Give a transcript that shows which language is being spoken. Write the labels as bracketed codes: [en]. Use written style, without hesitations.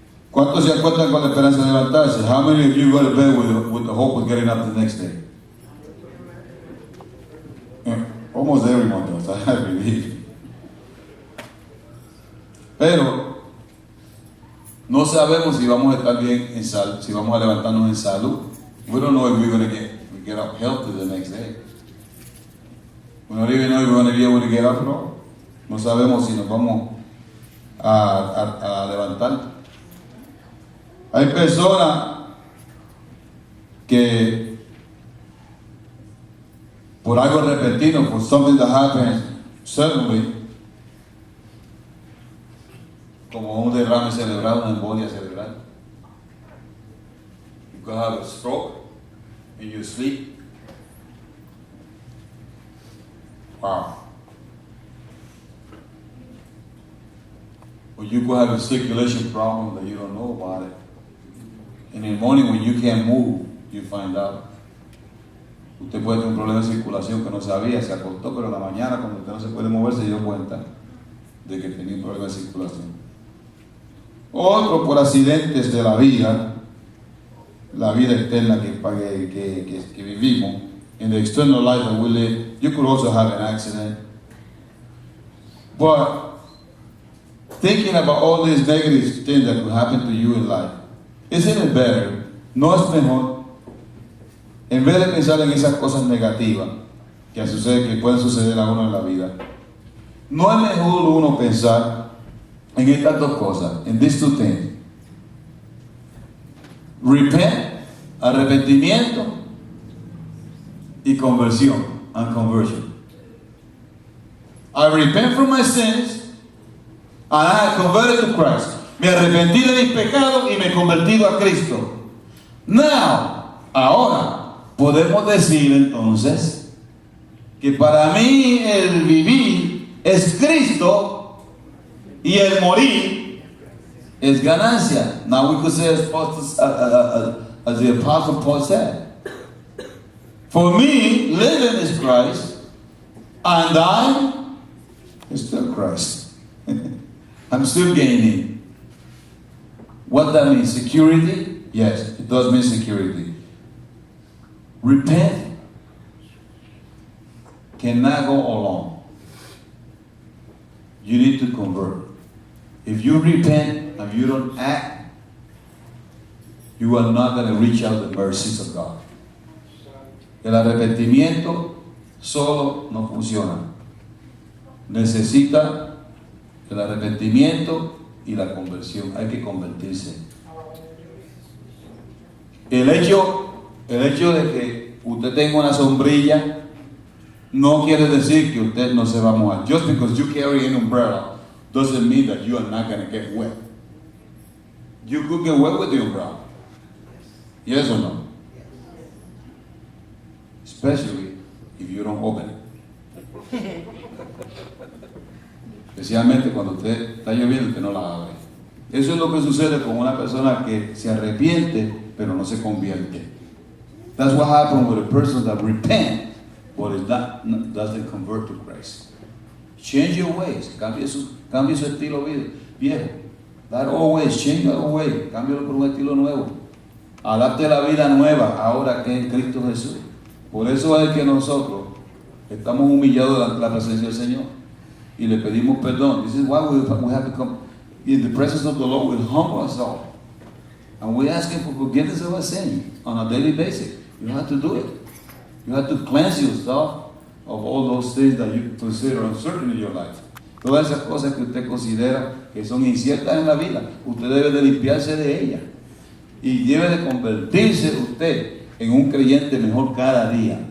[es] ¿Cuántos se acuestan con la esperanza de levantarse? [en] How many of you go to bed with the hope of getting up the next day? Almost everyone does, I believe. [es] Pero no sabemos si vamos a estar bien en salud, si vamos a levantarnos en salud. [en] We don't know if we're going to get up healthy the next day. We don't even know if we're going to be able to get up at all. [es] No sabemos si nos vamos a levantar. Hay personas que por algo repentino, [en] for something that happens suddenly, [es] como un derrame cerebral, una embolia cerebral. [en] You could have a stroke in your sleep. Wow. Or you could have a circulation problem that you don't know about it. And in the morning when you can't move, you find out. [es] Usted puede tener un problema de circulación que no sabía, se acostó, pero en la mañana cuando usted no se puede mover se dio cuenta de que tenía un problema de circulación. Otro por accidentes de la vida externa que vivimos. [en] In the external life that we live, you could also have an accident. But thinking about all these negative things that could happen to you in life, isn't it better? [es] ¿No es mejor? En vez de pensar en esas cosas negativas que pueden suceder a uno en la vida, ¿no es mejor uno pensar en estas dos cosas, en [en] these two things? Repent, [es] arrepentimiento, y conversión, [en] and conversion. I repent from my sins, and I have converted to Christ. [es] Me arrepentí de mis pecados y me he convertido a Cristo. Now, ahora, podemos decir entonces que para mí el vivir es Cristo y el morir es ganancia. [en] Now we could say as the Apostle Paul said, for me, living is Christ, and dying is still Christ. I'm still gaining. What that means? Security? Yes, it does mean security. Repent cannot go alone. You need to convert. If you repent and you don't act, you are not going to reach out the mercies of God. [es] El arrepentimiento solo no funciona. Necesita el arrepentimiento y la conversión. Hay que convertirse. El hecho de que usted tenga una sombrilla no quiere decir que usted no se va a mojar. [en] Just because you carry an umbrella doesn't mean that you are not going to get wet. You could get wet with the umbrella. Yes or no? Especially if you don't open it. [es] Especialmente cuando usted está lloviendo y usted no la abre. Eso es lo que sucede con una persona que se arrepiente pero no se convierte. [en] That's what happens with a person that repent but doesn't convert to Christ. Change your ways. [es] Cambie su estilo viejo. [en] That old ways, change your old way. [es] Cámbialo por un estilo nuevo. Adapte la vida nueva ahora que es Cristo Jesús. Por eso es que nosotros estamos humillados ante la presencia del Señor y le pedimos perdón. [en] This is why we have to come in the presence of the Lord. We humble ourselves and we ask Him for forgiveness of our sin on a daily basis. You have to do it. You have to cleanse yourself of all those things that you consider uncertain in your life. [es] Todas esas cosas que usted considera que son inciertas en la vida, usted debe de limpiarse de ellas y debe de convertirse usted en un creyente mejor cada día.